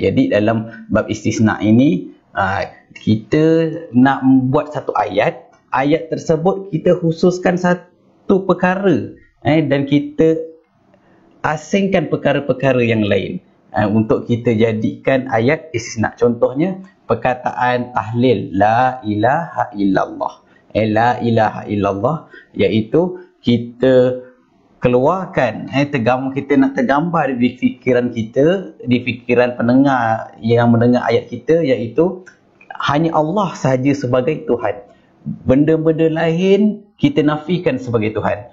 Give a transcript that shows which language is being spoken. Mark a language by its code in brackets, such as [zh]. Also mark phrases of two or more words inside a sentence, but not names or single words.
[ms] Jadi dalam bab istisna ini kita nak buat satu ayat tersebut kita khususkan satu perkara dan kita asingkan perkara-perkara yang lain untuk kita jadikan ayat istisna. Contohnya perkataan tahlil [ar] لا إله إلا الله. لا إله إلا الله [ms] iaitu kita keluarkan kita nak tergambar di fikiran kita, di fikiran pendengar yang mendengar ayat kita, iaitu hanya Allah sahaja sebagai Tuhan. Benda-benda lain kita nafikan sebagai Tuhan.